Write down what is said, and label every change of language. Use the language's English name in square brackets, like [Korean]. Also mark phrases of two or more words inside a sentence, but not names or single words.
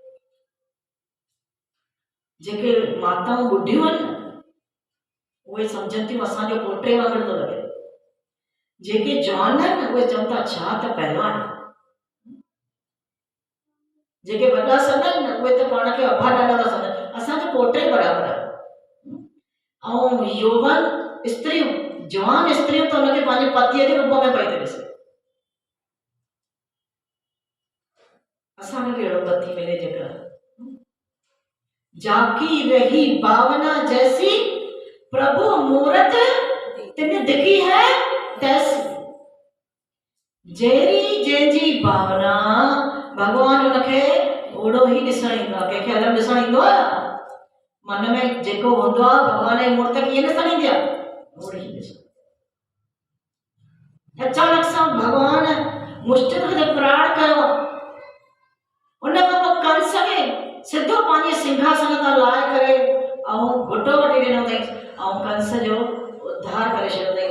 [Sindhi] जेके माताऊं ॿुढियूं आहिनि न उहे सम्झनि थियूं असांजो पोटे वांगुरु थो लॻे, जेके जवान आहिनि न उहे चवनि था छा त पहलवान, जेके वॾा सन आहिनि न उहे त पाण खे अभा ॾाॾा था सम्झनि, असांजो पोटे बराबरि आहे। ऐं यौवन स्त्रियूं, जवान स्त्रियूं त हुनखे पंहिंजे पतीअ जे रूप में पई थी ॾिसे। असांखे कहिड़ो पति मिले जेकर [Awadhi] जाकी रही भावना जैसी प्रभु मूरत तिन दिखी है तैसी, [Sindhi] जहिड़ी जंहिंजी भावना भगवान उनखे ओड़ो ई ॾिसण ईंदो आहे। कंहिंखे अलॻि ॾिसण ईंदो आहे? मन में जेको हूंदो आहे भगवान जी मूर्त कीअं ॾिसण ईंदी आहे? ओड़ी ई ॾिसण। अचानक सां भगवान मुष्टिक ते प्राण कयो, उन खां पोइ कंस खे सिधो पंहिंजे सिंहासन तां लाहे करे ऐं घुटो वठी ॾिनो अथई ऐं कंस जो उद्धार करे छॾियो अथई।